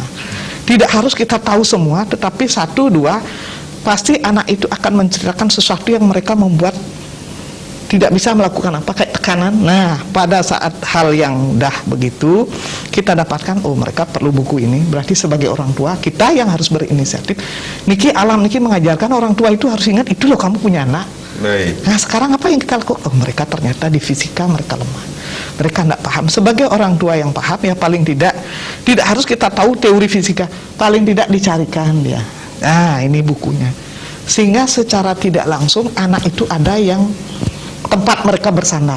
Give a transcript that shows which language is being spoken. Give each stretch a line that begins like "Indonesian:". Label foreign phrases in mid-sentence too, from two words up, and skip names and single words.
Indonesian: Tidak harus kita tahu semua, tetapi 1, 2 pasti anak itu akan menceritakan sesuatu yang mereka membuat tidak bisa melakukan apa, kayak tekanan. Nah pada saat hal yang dah begitu kita dapatkan, oh mereka perlu buku ini. Berarti sebagai orang tua kita yang harus berinisiatif. Niki alam niki mengajarkan orang tua itu harus ingat itu loh kamu punya anak. Baik. Nah sekarang apa yang kita lakukan? Oh mereka ternyata di fisika mereka lemah, mereka tidak paham. Sebagai orang tua yang paham ya paling tidak harus kita tahu teori fisika, paling tidak dicarikan dia. Nah ini bukunya, sehingga secara tidak langsung anak itu ada yang tempat mereka bersandar.